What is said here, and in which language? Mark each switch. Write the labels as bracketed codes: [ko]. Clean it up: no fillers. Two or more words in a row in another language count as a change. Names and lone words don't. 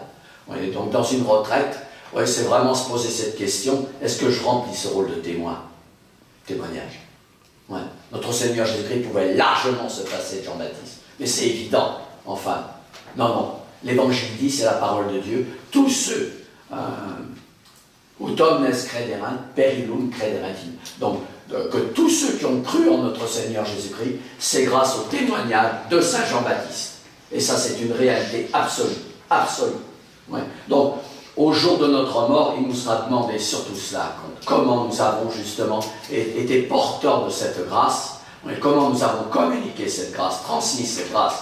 [fr] Donc, dans une retraite, c'est vraiment se poser cette question, est-ce que je remplis ce rôle de témoin? Témoignage. Notre Seigneur Jésus-Christ pouvait largement se passer de Jean-Baptiste. Mais c'est évident, enfin. Non. L'Évangile dit, c'est la parole de Dieu. Tous ceux, [la] ut omnes crederant, per illum crederant. [fr] Donc, que tous ceux qui ont cru en notre Seigneur Jésus-Christ, c'est grâce au témoignage de Saint Jean-Baptiste. Et ça, c'est une réalité absolue. Absolue. Donc, au jour de notre mort, il nous sera demandé surtout cela. Comment nous avons justement été porteurs de cette grâce, comment nous avons communiqué cette grâce, transmis cette grâce.